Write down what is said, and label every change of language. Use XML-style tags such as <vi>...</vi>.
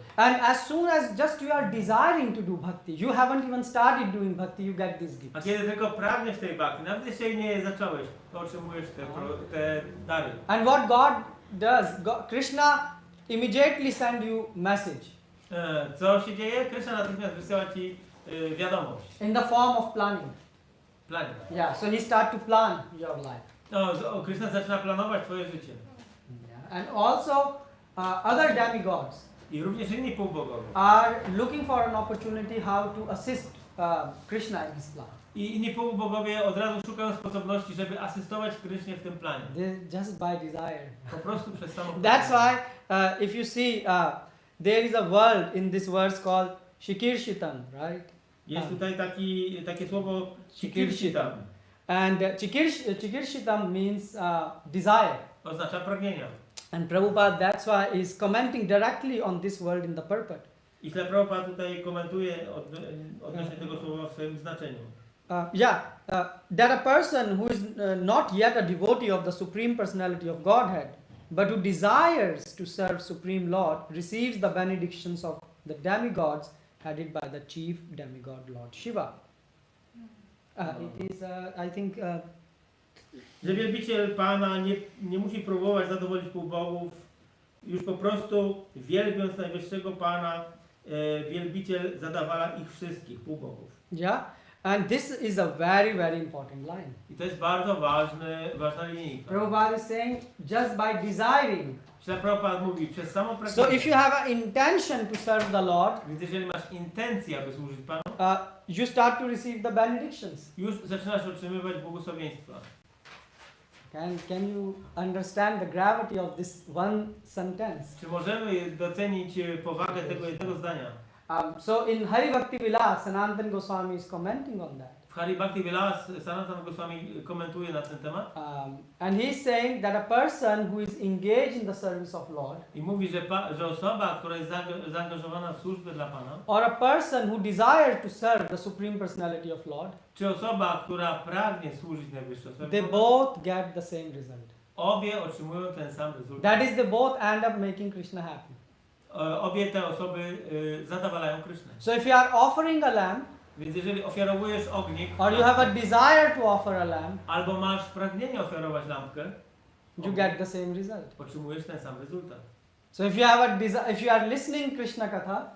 <en>And as soon as just you are desiring to do bhakti, you haven't even started doing bhakti, you get these gifts.</en> <pl>A kiedy tylko pragniesz tej bhakti, nawet jeśli nie zacząłeś, to otrzymujesz te dary.</pl> <en>And what God does, Krishna immediately send you message.</en> <pl>Co się dzieje? Krishna natychmiast wysyła ci wiadomość.</pl> <en>In the form of planning. Planning. Yeah, so he start to plan your life.</en> <pl>Krishna zaczyna planować twoje życie. Yeah.</pl> <en>And also other demigods</en> <pl>I również inni półbogowie</pl> <en>are looking for an opportunity how to assist Krishna in his plan.</en> <pl>I inni półbogowie od razu szukają sposobności, żeby asystować Krysznie w tym planie.</pl> <en>Just by desire.</en> <pl>Po prostu przez samą.</pl> <en>That's why if you see there is a word in this verse called Shikirshitam, right?</en> <pl>Jest tutaj takie słowo Shikirshitam.</pl> <en>And Chikirshitam means desire.</en> <pl>Oznacza pragnienia.</pl> <en>And Prabhupada that's why is commenting directly on this word in the purport.</en> <pl>I Prabhupada tutaj komentuje odnośnie tego słowa w swoim znaczeniu.</pl> <en>That a person who is not yet a devotee of the Supreme Personality of Godhead, but who desires to serve Supreme Lord, receives the benedictions of the demigods headed by the chief demigod Lord Shiva. It is, I think...</en> <pl>że wielbiciel Pana nie musi próbować zadowolić półbogów, już po prostu wielbiąc najwyższego Pana, wielbiciel zadawala ich wszystkich półbogów.</pl> <en>Yeah, and this is a very, very important line.</en> <pl>I to jest bardzo ważna linijka.</pl> <en>Prabhupada is saying, just by desiring.</en> <pl>Prabhupada mówi, przez samo pragnienie.</pl> <en>So if you have an intention to serve the Lord,</en> <pl>więc jeżeli masz intencję, aby służyć Panu,</pl> <en>you start to receive the benedictions.</en> <pl>Już zaczynasz otrzymywać błogosławieństwa.</pl> <en>Can you understand the gravity of this one sentence?</en> <pl>Czy możemy docenić powagę tego jednego zdania?</pl> <en>So in Hari Bhakti Vilas, Sanatana Goswami is commenting on that.</en> <pl>W Hari Bhakti Vilas Sanatana Goswami komentuje na ten temat.</pl> <en>And he is saying that a person who is engaged in the service of Lord,</en> <pl>I mówi, że osoba, która jest zaangażowana w służbę dla Pana,</pl> <en>or a person who desires to serve the Supreme Personality of Lord,</en> <pl>czy osoba, która pragnie służyć Najwyższemu,</pl> <en>they both get the same result.</en> <pl>obie otrzymują ten sam rezultat.</pl> <en>That is, they both end up making Krishna happy.</en> <pl>Obie te osoby zadowalają Krysznę.</pl> <en>So if you are offering a lamb,</en> <pl>Więc jeżeli ofiarowujesz ognik,</pl> <en>or you have a desire to offer a lamb,</en> <pl>albo masz pragnienie ofiarować lampkę,</pl> <en>you get the same result.</en> <pl>otrzymujesz ten sam rezultat.</pl> <en>So if you have a if you are listening Krishna Katha,</en>